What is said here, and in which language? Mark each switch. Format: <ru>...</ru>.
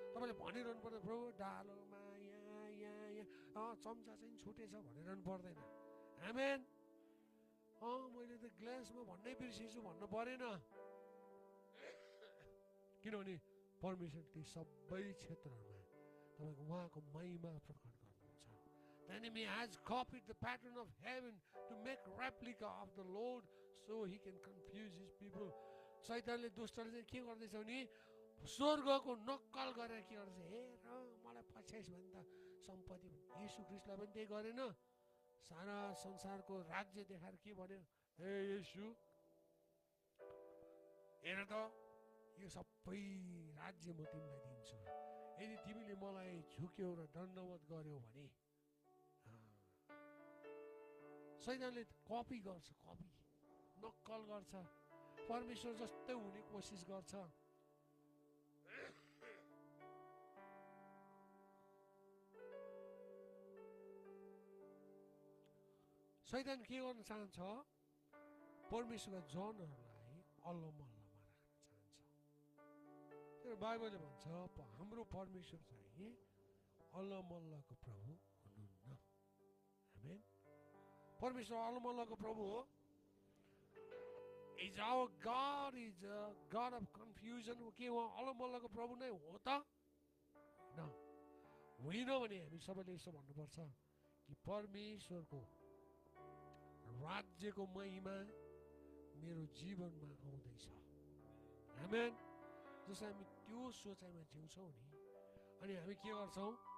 <ne>तपाईँले भनिरहनु पर्दैन प्रभु डालोमा यहाँ चम्चा चाहिँ छुटेछ भनिरहनु पर्दैन। आमेन। मैले त ग्लासमा भन्नै बिर्सेछु भन्नु परेन, किनभने परमेश्वर ती सबै क्षेत्रहरूमा तपाईँको उहाँको महिमा प्रकट गर्नुहुन्छ।</ne> <en>The enemy has copied the pattern of heaven to make replica of the Lord so he can confuse his people.</en> <ne>शैतानले, दुष्टले चाहिँ के गर्दैछ भने स्वर्गको नक्कल गरेर के गर्दैछ? हेर मलाई पछ्याइस् भने त सम्पत्ति। यीशु ख्रीष्टलाई पनि त्यही गरेन? सारा संसारको राज्य देखाएर के भन्यो? हे यीशु, हेर त यो सबै राज्य म तिमीलाई दिन्छु, यदि तिमीले मलाई झुक्यौ र दण्डवत गर्यौ भने। शैतानले कपी गर्छ, कपी नक्कल गर्छ, परमेश्वर जस्तै हुने कोसिस गर्छ। शैतान के गर्न चाहन्छ? परमेश्वरका जनहरूलाई अल्लमल्लमा राख्न चाहन्छ। तर बाइबलले भन्छ हाम्रो परमेश्वर चाहिँ अल्लमल्लको प्रभु हुनुहुन्न। आमेन। परमेश्वर अल्लमल्लको प्रभु हो।</ne> <en>Is our God is a God of confusion?</en> <ne>के उहाँ अल्लमल्लको प्रभु नै हो त? होइन भने हामी सबैले यसो भन्नुपर्छ कि परमेश्वरको राज्यको महिमा मेरो जीवनमा आउँदैछ। आमेन। जसै हामी त्यो सोचाइमा जिउँछौँ नि, अनि हामी के गर्छौँ?</ne>